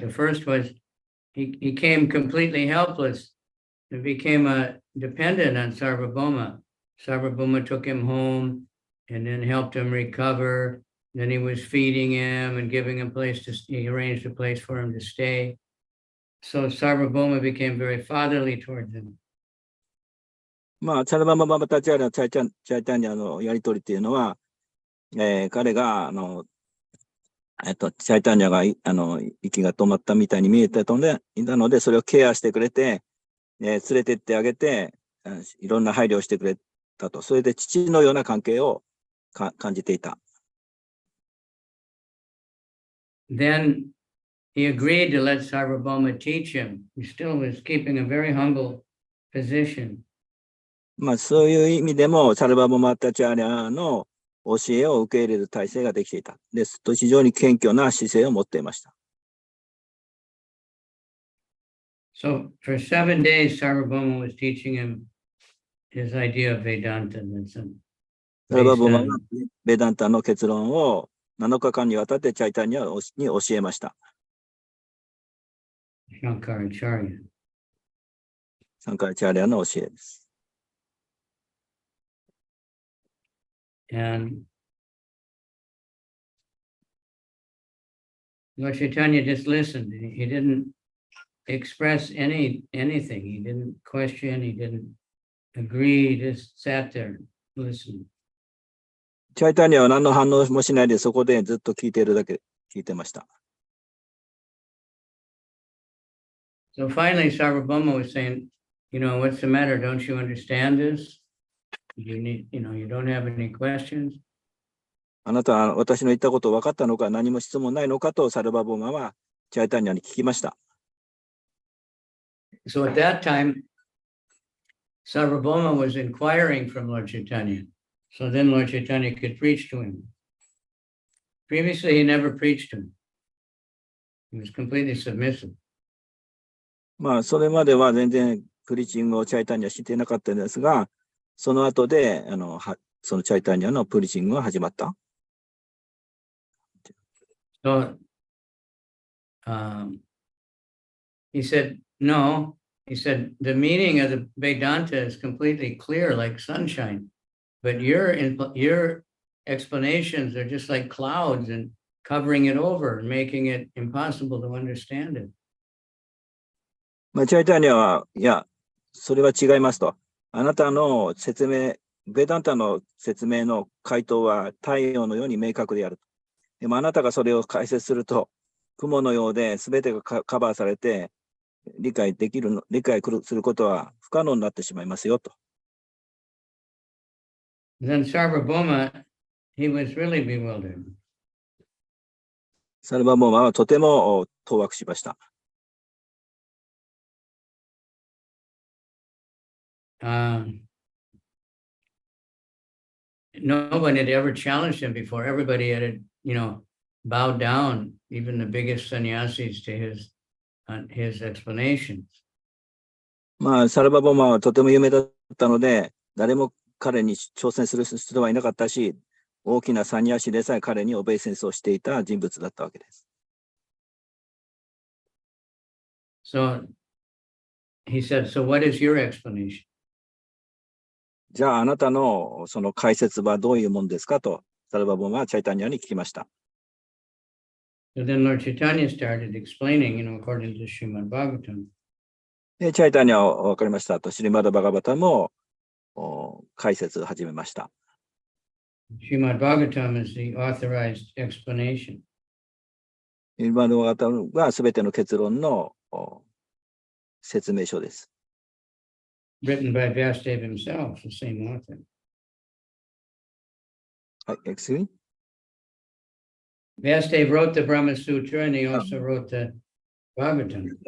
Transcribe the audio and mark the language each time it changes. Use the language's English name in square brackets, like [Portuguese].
[English] The first was he became completely helpless and became dependent on Sarvabhauma. Sarvabhauma took him home and then helped him recover. Then he was feeding him and giving him he arranged a place for him to stay. So Sarvabhauma became very fatherly towards him. [Japanese] まあ、サルバボマタチャリア、チャイタニアのやりとりっていうのは、彼が、チャイタニアが、息が止まったみたいに見えてたので、それをケアしてくれて、連れてってあげて、いろんな配慮をしてくれたと。それで父のような関係を感じていた。 [English] Then he agreed to let Sarvabhauma teach him. He still was keeping a very humble position. [Japanese] まあ、そういう意味でも、サルバボマタチャリアの教えを受け入れる体制ができていた。です。非常に謙虚な姿勢を持っていました。 [English] So for 7 days, Sarvabhauma was teaching him his idea of Vedanta. [Japanese] サルバボマはベダンタの結論を7日間にわたってチャイタニアに教えました。 [English] Shankaracharya. [Japanese] サンカラチャリアの教えです。 [English] And Lord Chaitanya just listened. He didn't express anything. He didn't question. He didn't agree. He just sat there, listened. [Japanese] チャイタニアは何の反応もしないでそこでずっと聞いているだけ聞いてました。 [English] So finally, Sarvabhauma was saying, what's the matter? Don't you understand this? You don't have any questions? [Japanese] あなたは私の言ったこと分かったのか、何も質問ないのかとサルバボマはチャイタニアに聞きました。 [English] So at that time, Sarvabhauma was inquiring from Lord Chaitanya. So then Lord Chaitanya could preach to him. Previously, he never preached to him. He was completely submissive. [Japanese] まあ、それまでは全然プリーチングをチャイタニアしていなかったんですが、その後で、そのチャイタニアのプリーチングが始まった。 [English] So he said, no, he said, the meaning of the Vedanta is completely clear, like sunshine, but your explanations are just like clouds and covering it over and making it impossible to understand it. [Japanese] まあ、チャイタニアは、いや、それは違いますと。あなたの説明、ベダンタの説明の回答は太陽のように明確である。でもあなたがそれを解説すると、雲のようで全てがカバーされて、理解することは不可能になってしまいますよと。 [English] Then Sarvabhauma, he was really bewildered. [Japanese] サルバボマはとても当惑しました。 [English] No one had ever challenged him before. Everybody had, bowed down, even the biggest sannyasis, to his explanations. [Japanese] まあ、サルバボマはとても有名だったので、誰も彼に挑戦する人はいなかったし、大きなサニヤシでさえ彼にオベイセンスをしていた人物だったわけです。 [English] So he said, so what is your explanation? [Japanese] じゃあ、あなたのその解説はどういうもんですかと、サルバボマはチャイタニアに聞きました。 [English] So then Lord Chaitanya started explaining, according to Srimad Bhagavatam. [Japanese] で、チャイタニアは分かりましたと、シリマダ・バガバタも解説を始めました。 [English] Srimad Bhagavatam is the authorized explanation. [Japanese] シリマダ・バガバタがすべての結論の説明書です。 [English] Written by Vyasadeva himself, the same author. [Japanese] はい、 [English] excuse me? Vyasadeva wrote the Brahma Sutra and he also wrote the Bhagavatam.